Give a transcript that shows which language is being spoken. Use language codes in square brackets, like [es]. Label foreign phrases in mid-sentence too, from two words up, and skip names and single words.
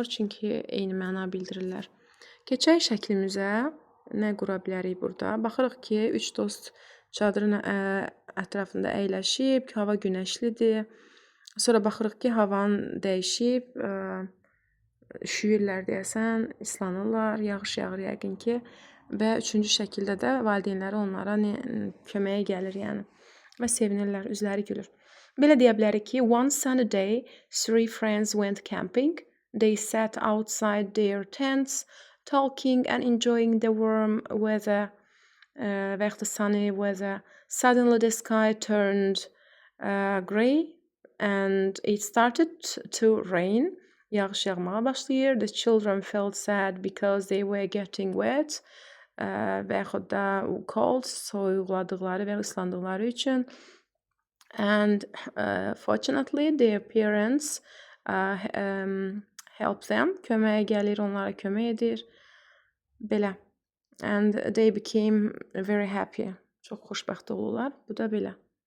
[az] Çünki eyni məna bildirirlər. Keçək şəklimizə. Nə qura bilərik burada? Baxırıq ki, 3 dost çadırın ətrafında əyləşib, hava günəşlidir. Sonra baxırıq ki, havanın dəyişib, üşüyürlər deyəsən, islanırlar, yağış yağır yəqin ki. Və 3-cü şəkildə də valideynləri onlara köməyə gəlir, yəni. Və sevinirlər, üzləri gülür. Belə deyə bilərik ki, [en] one sunny day, 3 friends went camping. They sat outside their tents, talking and enjoying the warm weather, the sunny weather. Suddenly the sky turned gray and it started to rain. [az] Yağış yağmağa başlayır. [en] The children felt sad because they were getting wet. [az] Və yaxud da cold, soyuqladıqları və ıslandıqları üçün. [en] And fortunately, their parents help them. [az] Köməyə gəlir, onlara kömək edir. Belə. [en] And they became very happy. [az] Çox xoşbəxt olurlar. Bu da belə.